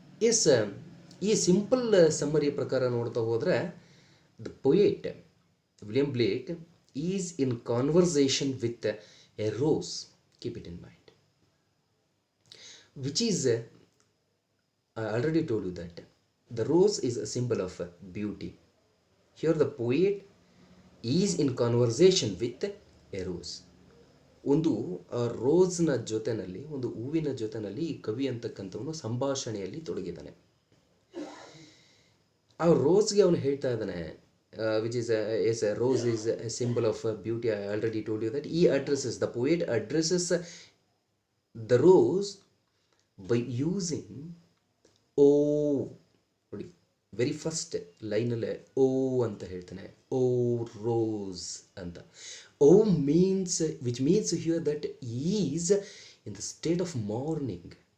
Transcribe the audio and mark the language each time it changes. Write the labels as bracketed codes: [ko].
[en] yes, [kn] ಈ simple ಸಮ್ಮರಿಯ ಪ್ರಕಾರ ನೋಡ್ತಾ ಹೋದರೆ [en] The poet William Blake is in conversation with a rose, keep it in mind, which is I already told you that the rose is a symbol of beauty. Here the poet is in conversation with a rose. [kn] ಒಂದು ರೋಸ್ನ ಜೊತೆನಲ್ಲಿ, ಒಂದು ಹೂವಿನ ಜೊತೆನಲ್ಲಿ ಈ ಕವಿ ಅಂತಕ್ಕಂಥವನು ಸಂಭಾಷಣೆಯಲ್ಲಿ ತೊಡಗಿದ್ದಾನೆ. ಆ ರೋಸ್ಗೆ ಅವನು ಹೇಳ್ತಾ ಇದ್ದಾನೆ, [en] which is a rose is a symbol of beauty. I already told you that. The poet addresses the rose by using O [kn] ನೋಡಿ, [en] very first ಲೈನಲ್ಲೇ [kn] ಓ ಅಂತ ಹೇಳ್ತಾನೆ, [en] O rose ಅಂತ. O means, which means here that is in the state of morning.